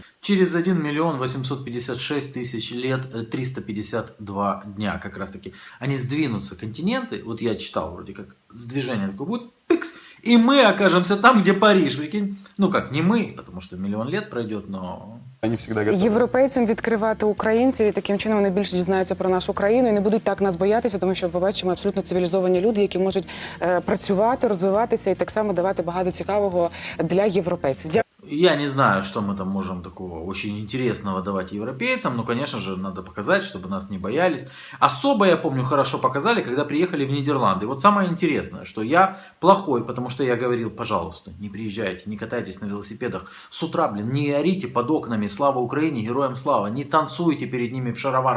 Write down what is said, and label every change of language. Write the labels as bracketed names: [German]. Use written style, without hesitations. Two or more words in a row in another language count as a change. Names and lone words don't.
[Russian] Через 1 856 000 лет 352 дня как раз таки они сдвинутся, континенты, вот я читал вроде как, сдвижение такое будет, пикс, и мы окажемся там, где Париж, прикинь. Ну как, не мы, потому что миллион лет пройдет, но... Они всегда готові. [Ukrainian] Європейцям відкривати українців, і таким чином вони більше дізнаються про нашу країну і не будуть так нас боятися, тому що побачимо абсолютно цивілізовані люди, які можуть працювати, розвиватися і так само давати багато цікавого для європейців. [Russian] Я не знаю, что мы там можем такого очень интересного давать европейцам, но, конечно же, надо показать, чтобы нас не боялись. Особо, я помню, хорошо показали, когда приехали в Нидерланды. Вот самое интересное, что я плохой, потому что я говорил, пожалуйста, не приезжайте, не катайтесь на велосипедах с утра, блин, не орите под окнами «Слава Украине», «Героям слава», не танцуйте перед ними в шароварах.